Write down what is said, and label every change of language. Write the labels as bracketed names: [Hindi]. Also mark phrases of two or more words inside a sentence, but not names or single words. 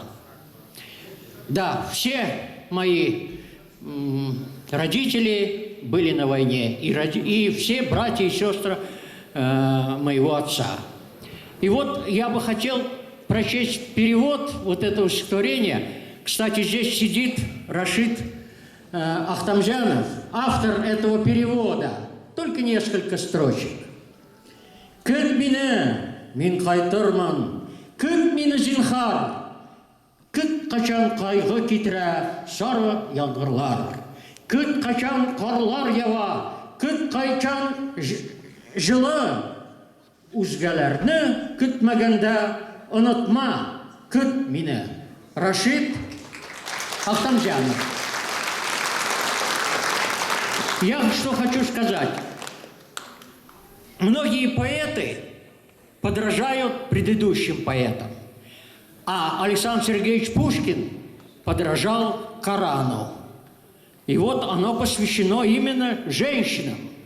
[Russian] Да, все мои родители были на войне, и все братья и сестры моего отца. И вот я бы хотел прочесть перевод вот этого стихотворения. Кстати, здесь сидит Рашид Ахтамжанов, автор этого перевода. Только несколько строчек. [Tatar] «Күт мине, мин кайтырман, күт мине зинхар, күт качан кайгы китерә сары яңгырлар, күт качан карлар ява, күт кайчан жылы үзгәләрне көтмәгәндә онытма, күт мине». [Russian] Рашид Ахтамжанов. Я что хочу сказать. Многие поэты подражают предыдущим поэтам. А Александр Сергеевич Пушкин подражал Корану. И вот оно посвящено именно женщинам.